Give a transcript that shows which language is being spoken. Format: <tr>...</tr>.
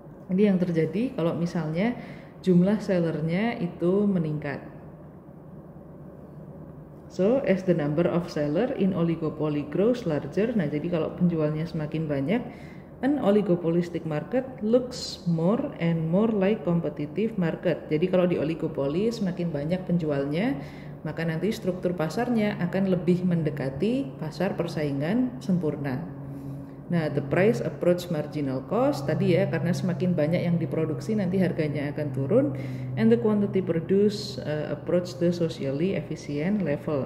<id>Ini yang terjadi kalau misalnya jumlah sellernya itu meningkat.</id> <en>So, as the number of seller in oligopoly grows larger,</en> <id>nah jadi kalau penjualnya semakin banyak,</id> <en>an oligopolistic market looks more and more like competitive market.</en> <id>Jadi kalau di oligopoli semakin banyak penjualnya, maka nanti struktur pasarnya akan lebih mendekati pasar persaingan sempurna.</id> <en>Nah, the price approach marginal cost</en> <id>tadi ya, karena semakin banyak yang diproduksi nanti harganya akan turun,</id> <en>and the quantity produced approach the socially efficient level.</en>